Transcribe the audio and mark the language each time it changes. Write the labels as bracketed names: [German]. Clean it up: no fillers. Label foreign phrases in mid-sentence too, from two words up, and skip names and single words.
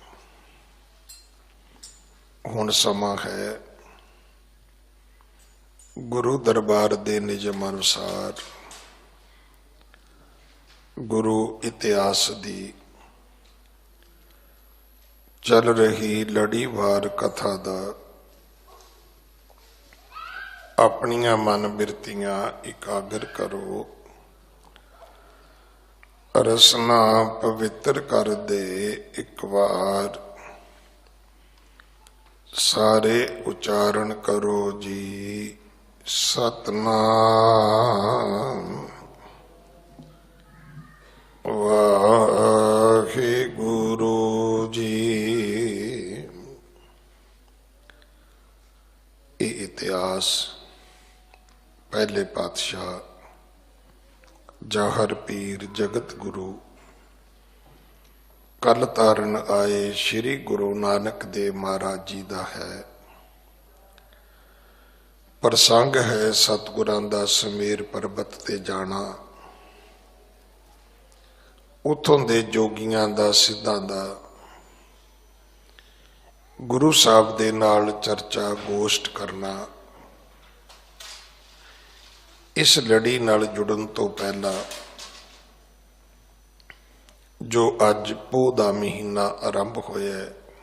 [Punjabi] ਹੁਣ ਸਮਾਂ ਹੈ ਗੁਰੂ ਦਰਬਾਰ ਦੇ ਨਿਯਮ ਅਨੁਸਾਰ ਗੁਰੂ ਇਤਿਹਾਸ ਦੀ ਚੱਲ ਰਹੀ ਲੜੀਵਾਰ ਕਥਾ ਦਾ ਅਪਣੀਆਂ ਮਨ ਬਿਰਤੀਆਂ ਇਕਾਗਰ ਕਰੋ। ਰਸਨਾ ਪਵਿੱਤਰ ਕਰ ਦੇ ਇਕ ਬਾਰ, ਸਾਰੇ ਉਚਾਰਨ ਕਰੋ ਜੀ ਸਤਿਨਾਮ ਵਾਹਿਗੁਰੂ ਜੀ। [Hindi] ये इतिहास पहले पातशाह जाहर पीर जगत गुरु कल तारन आए श्री गुरु नानक देव महाराज जी का है। [Punjabi] ਪ੍ਰਸੰਗ ਹੈ ਸਤਿਗੁਰਾਂ ਦਾ ਸਮੇਰ ਪਰਬਤ ਤੇ ਜਾਣਾ, ਉਥੋਂ ਦੇ ਜੋਗੀਆਂ ਦਾ ਸਿੱਧਾਂ ਦਾ ਗੁਰੂ ਸਾਹਿਬ ਦੇ ਨਾਲ ਚਰਚਾ ਗੋਸ਼ਟ ਕਰਨਾ। ਇਸ ਲੜੀ ਨਾਲ ਜੁੜਨ ਤੋ ਪਹਿਲਾ ਜੋ ਅੱਜ ਪੋਹ ਦਾ ਮਹੀਨਾ ਆਰੰਭ ਹੋਇਆ ਹੈ